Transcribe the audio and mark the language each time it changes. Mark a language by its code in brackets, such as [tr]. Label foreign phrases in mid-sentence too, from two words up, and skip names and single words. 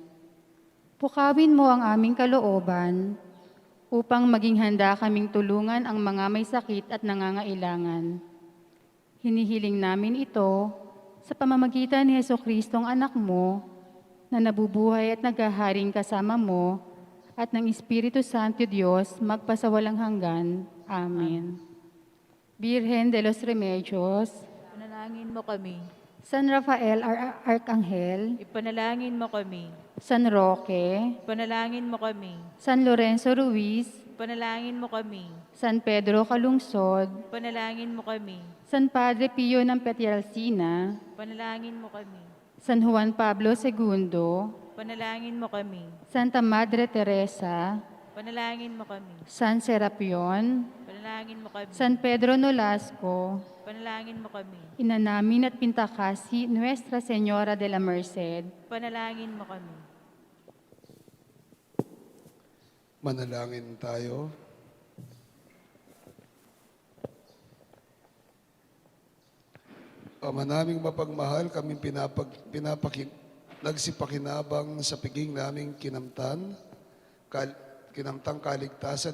[tl] Pukawin mo ang aming kalooban upang maging handa kaming tulungan ang mga may sakit at nangangailangan. Hinihiling namin ito sa pamamagitan ni Jesucristong anak mo na nabubuhay at naghaharing kasama mo at ng Espiritu Santo Diyos magpasawalang hanggan. Amen. Virgen de los Remedios, Panalangin mo kami. San Rafael Arcangel, Ipanalangin mo kami. San Roque, Ipanalangin mo kami. San Lorenzo Ruiz, Ipanalangin mo kami. San Pedro Calungsod, Ipanalangin mo kami. San Padre Pio ng Pietrelcina, Ipanalangin mo kami. San Juan Pablo II, Panalangin mo kami. Santa Madre Teresa, Panalangin mo kami. San Serapion, Panalangin mo kami. San Pedro Nolasco, Panalangin mo kami. Ina namin at pintakasi, Nuestra Señora de la Merced, Panalangin mo kami. Manalangin tayo. Ama naming mapagmahal, kami nagsipakinabang sa piging naming kinamtang kaligtasan